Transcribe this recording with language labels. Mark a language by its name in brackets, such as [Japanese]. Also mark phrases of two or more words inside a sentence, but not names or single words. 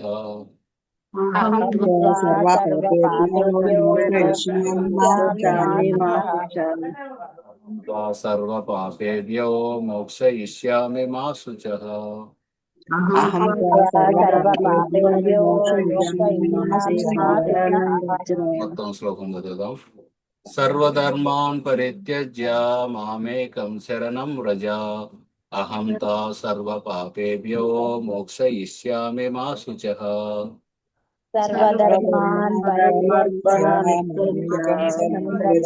[Sanskrit] అహం త్వా సర్వపాపేభ్యో మోక్షయిష్యామి మా శుచః. త్వా సర్వపాపేభ్యో మోక్షయిష్యామి మా శుచః. అహం త్వా సర్వపాపేభ్యో మోక్షయిష్యామి మా శుచః. [Telugu] మొత్తం శ్లోకం చదువుదాం. [Sanskrit] సర్వధర్మాన్ పరిత్యజ్య మామేకం శరణం వ్రజ. అహం తా సర్వపాపేభ్యో మోక్షయిష్యామి మా శుచః. సర్వధర్మాన్ పరిత్యజ్య మామేకం శరణం వ్రజ.